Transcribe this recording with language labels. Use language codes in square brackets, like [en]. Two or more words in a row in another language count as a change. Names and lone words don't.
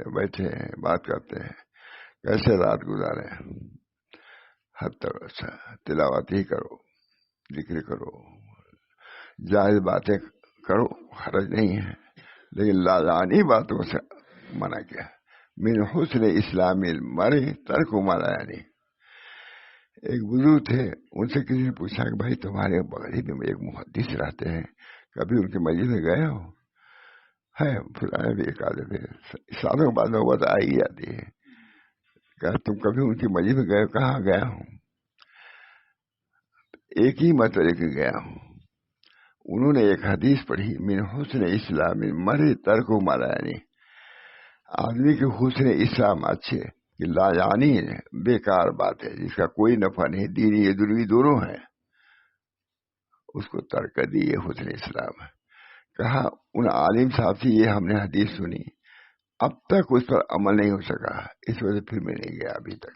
[ur] بیٹھے ہیں بات کرتے ہیں، کیسے رات گزارے، حد تک تلاوت ہی کرو، ذکر کرو، جائز باتیں کرو، حرج نہیں ہے، لیکن لایانی باتوں سے منع کیا. [ar] من حسن اسلام المرء ترک ما لا یعنی. [ur] ایک بزرگ تھے، ان سے کسی نے پوچھا کہ بھائی تمہارے بغل میں ایک محدث رہتے ہیں، کبھی ان کے مسجد میں گئے ہو؟ ہے فلاں بھی ایک آدھے تھے، سالوں بعد نوبت آ ہی جاتی ہے. کہ تم کبھی ان کی مسجد میں گئے؟ کہاں گیا ہوں، ایک ہی مرتبہ کے گیا ہوں. انہوں نے ایک حدیث پڑھی، [ar] من حسن اسلام المرء ترک ما لا یعنی. [ur] آدمی کے [ar] حسن اسلام [ur] اچھے کہ لایانی بیکار بات ہے جس کا کوئی نفع نہیں، دینی یا دنیوی دونوں ہے، اس کو ترک کر دی. یہ [ar] حسن اسلام [ur] ہے. کہا ان عالم صاحب سے یہ ہم نے حدیث سنی، اب تک اس پر عمل نہیں ہو سکا، اس وجہ سے پھر میں نہیں گیا ابھی تک.